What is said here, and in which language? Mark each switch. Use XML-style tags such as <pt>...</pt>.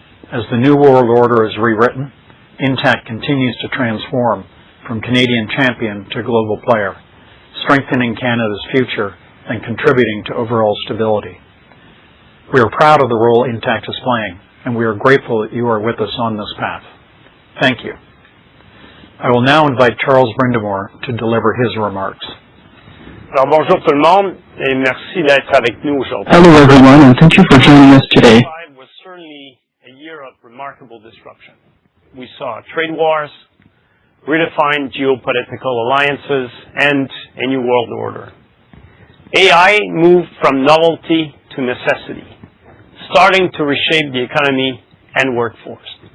<en>As the New World Order is rewritten, Intact continues to transform from Canadian champion to global player, strengthening Canada's future and contributing to overall stability. We are proud of the role Intact is playing, and we are grateful that you are with us on this path. Thank you. I will now invite Charles Brindamore to deliver his remarks.</en> <fr>Alors bonjour tout le monde et merci d'être avec nous aujourd'hui.</fr> <en>Hello everyone, and thank you for joining us today. 2025 was certainly a year of remarkable disruption. We saw trade wars, redefined geopolitical alliances, and a new world order. AI moved from novelty to necessity, starting to reshape the economy and workforce.</en>